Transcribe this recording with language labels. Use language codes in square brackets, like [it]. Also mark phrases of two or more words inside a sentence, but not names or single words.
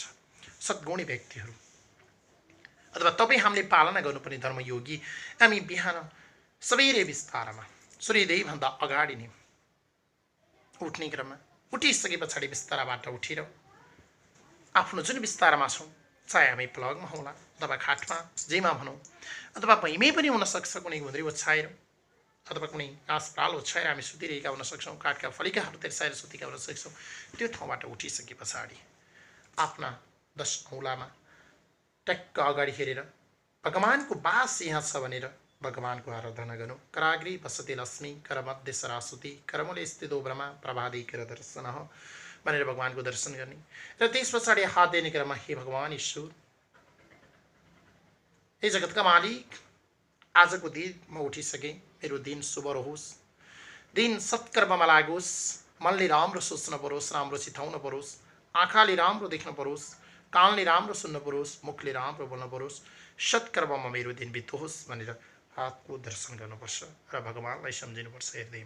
[ne] सद्गुणी व्यक्तिहरू अथवा तपाईँ हामीले पालना गर्नुपर्ने धर्मयोगी हामी बिहान सबेरै बिस्तारमा सूर्योदयभन्दा अगाडि नै उठ्ने क्रममा उठिसके पछाडि बिस्ताराबाट उठेर आफ्नो जुन बिस्तारामा छौँ, चाहे हामी प्लगमा होला अथवा खाटमा जेमा भनौँ अथवा भैँमै पनि हुनसक्छ, कुनै घुन्द्री ओछ्याएर अथवा कुनै घाँस पाल ओछ्याएर हामी सुतिरहेका हुन सक्छौँ, काठका फलिकाहरू तेर्साएर सुतेका हुन सक्छौँ। त्यो ठाउँबाट उठिसके पछाडि आफ्ना 10 औँलामा टक्क अगाडि हेरेर भगवानको बास यहाँ छ भनेर भगवानको आराधना गर्नु। [sa] कराग्री वसति लक्ष्मी करमध्ये सरस्वती करमूले स्थितो ब्रह्मा प्रभादी कर दर्शन [ne] भनेर भगवानको दर्शन गर्ने र त्यस पछाडि हात दिने क्रममा हे भगवान ईश्वर, हे जगतका मालिक, आजको दिन म उठिसकेँ, मेरो दिन शुभ रहोस्, दिन सत्कर्ममा लागोस्, मनले राम्रो सोच्न परोस्, राम्रो चिताउन परोस्, आँखाले राम्रो देख्न परोस्, कानले राम्रो सुन्न परोस्, मुखले राम्रो बोल्न परोस्, सत्कर्ममा मेरो दिन बितोस् भनेर हातको दर्शन गर्नुपर्छ र भगवानलाई सम्झिनुपर्छ हृदयमा।